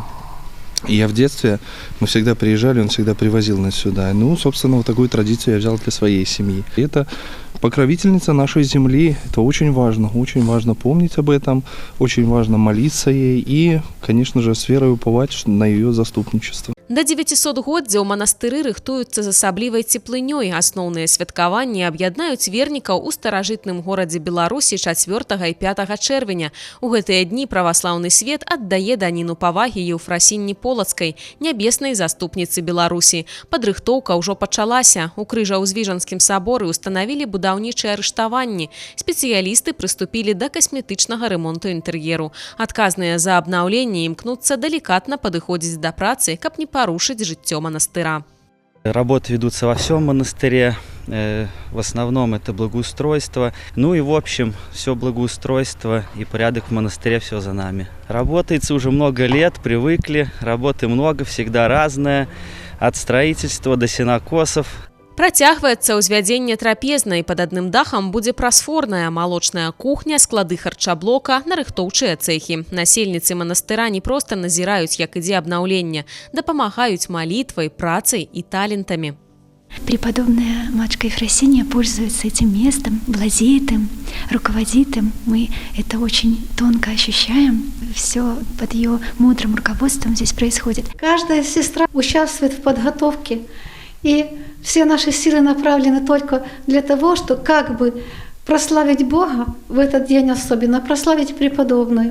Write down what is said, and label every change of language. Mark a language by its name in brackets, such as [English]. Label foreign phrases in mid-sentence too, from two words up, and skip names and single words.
[Russian] И я в детстве, мы всегда приезжали, он всегда привозил нас сюда. Ну, собственно, вот такую традицию я взял для своей семьи. И это покровительница нашей земли. Это очень важно помнить об этом, очень важно молиться ей и, конечно же, с верой уповать на ее заступничество. [Belarusian] Да 900годдзя ў манастыры рыхтуюцца з асаблівай цеплынёй. Асноўныя святкаванні аб'яднаюць вернікаў у старажытным горадзе Беларусі 4 і 5 чэрвеня. У гэтыя дні праваслаўны свет аддае даніну павагі Еўфрасіні Полацкай, нябеснай заступніцы Беларусі. Падрыхтоўка ўжо пачалася. У Крыжаўзвіжанскім саборы устанавілі будаўнічыя арыштаванні. Спецыялісты прыступілі да касметычнага ремонту інтэр'еру. Адказныя за абнаўленне імкнуцца далікатна падыходзіць да працы, каб не порушить жыццё монастыра. [Russian] Работы ведутся во всем монастыре. В основном это благоустройство. Ну и в общем, все благоустройство и порядок в монастыре, все за нами. Работается уже много лет, привыкли. Работы много, всегда разная. От строительства до сенокосов. [Belarusian] Працягваецца ўзвядзенне трапезнай. Пад адным дахам будзе прасфорная, малочная кухня, склады харчаблока, нарыхтоўчыя цэхі. Насельніцы манастыра не проста назіраюць, як ідзе абнаўленне, дапамагаюць малітвай, працай і талентамі. [Russian] Преподобная матушка Ефросиния пользуется этим местом, владеет им, руководит им. Мы это очень тонко ощущаем. Все под ее мудрым руководством здесь происходит. Каждая сестра участвует в подготовке. И все наши силы направлены только для того, что как бы прославить Бога в этот день особенно, прославить преподобную.